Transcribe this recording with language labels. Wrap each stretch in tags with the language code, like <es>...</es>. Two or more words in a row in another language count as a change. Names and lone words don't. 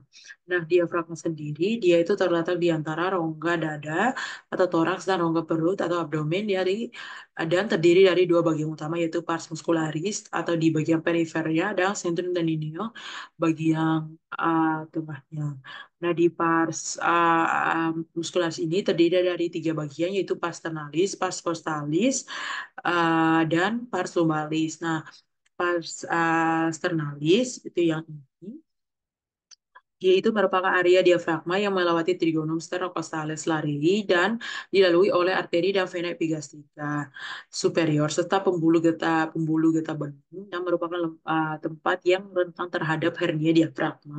<id>Nah, diafragma sendiri, dia itu terletak di antara rongga dada atau toraks dan rongga perut atau abdomen dan terdiri dari dua bagian utama yaitu</id> <la>pars muscularis</la> <id>atau di bagian perifernya dan</id> <la>centrum tendineum</la> <id>bagian tengahnya. Nah, di pars muscularis ini terdiri dari tiga bagian yaitu</id> <la>pars ternalis, pars costalis,</la> <id>dan</id> <la>pars lumbalis.</la> <id>Nah,</id> <la>pars sternalis</la> <id>itu yang ini, dia itu merupakan area diafragma yang melewati</id> <la>trigonum sternocostalis larii</la> <id>dan dilalui oleh arteri dan vena epigastrika superior serta pembuluh getah bening yang merupakan tempat yang rentan terhadap hernia diafragma.</id>